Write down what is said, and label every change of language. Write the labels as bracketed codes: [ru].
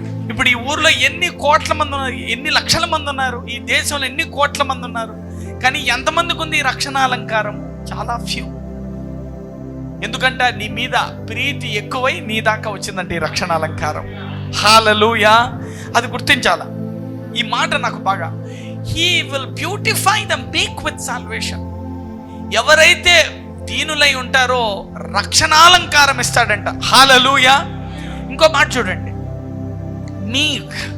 [te] ఇప్పుడు ఈ ఊర్లో ఎన్ని కోట్ల మంది ఉన్నారు, ఎన్ని లక్షల మంది ఉన్నారు, ఈ దేశంలో ఎన్ని కోట్ల మంది ఉన్నారు, కానీ ఎంతమందికి ఉంది ఈ రక్షణ అలంకారం? చాలా ఫ్యూ. ఎందుకంటే నీ మీద ప్రీతి ఎక్కువై నీ దాకా వచ్చిందంటే ఈ రక్షణ అలంకారం. హల్లెలూయా. అది గుర్తించాలా. ఈ మాట నాకు బాగా, [en] he will beautify the meek with salvation. [te] ఎవరైతే దీనులై ఉంటారో రక్షణాలంకారం ఇస్తాడంట. హల్లెలూయా. ఇంకో మాట చూడండి, మీక్.